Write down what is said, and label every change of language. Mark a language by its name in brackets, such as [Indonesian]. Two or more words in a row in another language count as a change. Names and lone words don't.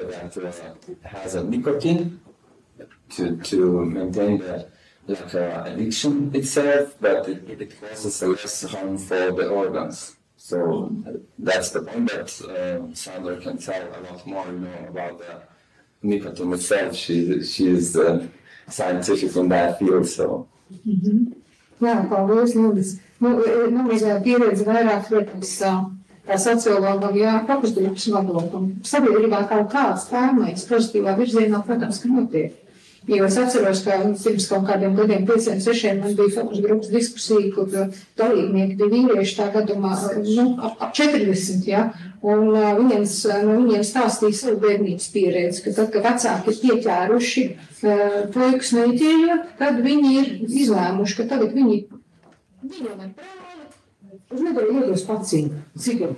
[English] that has a nicotine to maintain the addiction itself, but it causes less harm for the organs. So that's the point that Sandra can tell a lot more, about the nicotine itself. She is scientific in that field, so. [Latvian] Mm-hmm. Jā, paldies, Lūdzu. Mazliet pieredze vairāk, protams, tā sociologa, fokusgrupas vadot, un sabiedrībā kaut kāds pārmaiņas pozitīvā virzienā, protams, ka notiek. Jo es atceros, ka pirms kaut kādiem gadiem, 5-6, man bija fokusgrupas diskusija, kur dalībnieki bija vīrieši tā gadumā, ap 40, ja, un viens no viņiem stāstīja savu bērnības pieredzi, ka tad, kad vecāki ir pieķēruši puikas meitējot, tad viņi ir izlēmuši, ka tagad viņi viņam ar brāli uz nedēļu iedos pacīnu, cigaru.